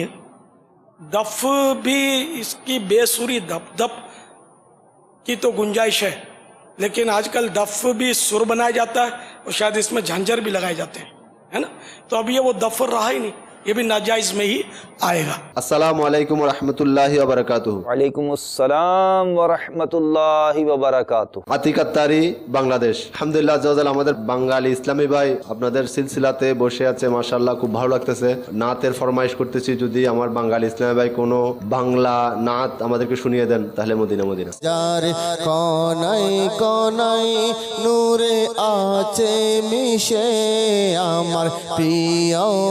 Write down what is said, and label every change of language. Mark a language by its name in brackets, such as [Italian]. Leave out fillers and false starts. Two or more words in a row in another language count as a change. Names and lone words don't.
[Urdu] دف بھی اس کی بے سری دپ کی تو گنجائش ہے، لیکن آج کل دف بھی سر بنایا جاتا ہے اور شاید اس میں جھنجر بھی لگائے جاتے ہیں، ہے نا، تو اب یہ وہ دف رہا ہی نہیں، یہ بھی ناجائز میں ہی آئے گا۔ [Arabic] السلام علیکم ورحمۃ اللہ وبرکاتہ۔ وعلیکم السلام ورحمۃ اللہ وبرکاتہ۔ [Bangla] আতিক আত্তারি বাংলাদেশ। [Arabic] الحمد لله عز وجل [Bangla] আমাদের বাঙালি ইসলামী ভাই আপনাদের সিলসিলাতে বসে আছে, মাশাআল্লাহ খুব ভালো লাগতেছে। নাতের ফরমাইশ করতেছি, যদি আমার বাঙালি ইসলামী ভাই কোনো বাংলা নাত আমাদেরকে শুনিয়ে দেন তাহলে মদিনা মদিনা। যার কোনায় কোনায় নূরে আছে মিশে আমার প্রিয়